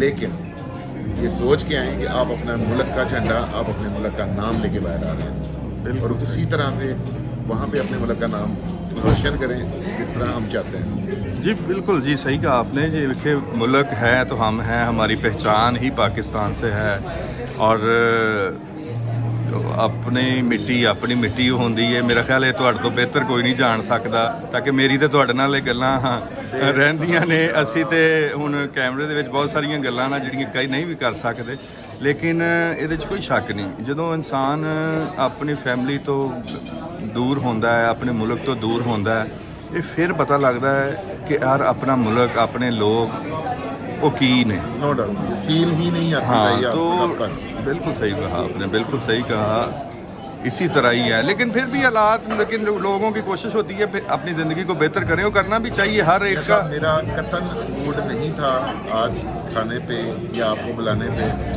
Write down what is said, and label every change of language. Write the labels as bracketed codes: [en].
[hi] लेकिन ये सोच के आएँ कि आप अपना मुल्क का झंडा, आप अपने मुल्क का नाम लेके बाहर आ रहे हैं, और उसी तरह से वहाँ पे अपने मुल्क का नाम रोशन करें जिस तरह हम चाहते हैं। जी बिल्कुल जी, सही कहा आपने जी। देखिए मुल्क है तो हम हैं, हमारी पहचान ही पाकिस्तान से है, और [pa] ਆਪਣੀ ਮਿੱਟੀ ਹੁੰਦੀ ਹੈ। ਮੇਰਾ ਖਿਆਲ ਹੈ ਤੁਹਾਡੇ ਤੋਂ ਬਿਹਤਰ ਕੋਈ ਨਹੀਂ ਜਾਣ ਸਕਦਾ, ਤਾਂ ਕਿ ਮੇਰੀ ਤੇ ਤੁਹਾਡੇ ਨਾਲ ਇਹ ਗੱਲਾਂ ਰਹਿੰਦੀਆਂ ਨੇ। ਅਸੀਂ ਤੇ ਹੁਣ ਕੈਮਰੇ ਦੇ ਵਿੱਚ ਬਹੁਤ ਸਾਰੀਆਂ ਗੱਲਾਂ ਨਾ ਜਿਹੜੀਆਂ ਕਈ ਨਹੀਂ ਵੀ ਕਰ ਸਕਦੇ, ਲੇਕਿਨ ਇਹਦੇ 'ਚ ਕੋਈ ਸ਼ੱਕ ਨਹੀਂ, ਜਦੋਂ ਇਨਸਾਨ ਆਪਣੀ ਫੈਮਿਲੀ ਤੋਂ ਦੂਰ ਹੁੰਦਾ ਹੈ, ਆਪਣੇ ਮੁਲਕ ਤੋਂ ਦੂਰ ਹੁੰਦਾ ਹੈ, ਇਹ ਫਿਰ ਪਤਾ ਲੱਗਦਾ ਹੈ ਕਿ ਯਾਰ ਆਪਣਾ ਮੁਲਕ, ਆਪਣੇ ਲੋਕ [hi] वो की ने नो डाउट फील ही नहीं आती। हाँ, तो बिल्कुल सही कहा आपने, बिल्कुल सही कहा। इसी तरह ही है, लेकिन फिर भी हालात, लेकिन लोगों की कोशिश होती है अपनी ज़िंदगी को बेहतर करें, और करना भी चाहिए हर एक का। मेरा कतन मूड नहीं था आज खाने पे या आपको बुलाने पे।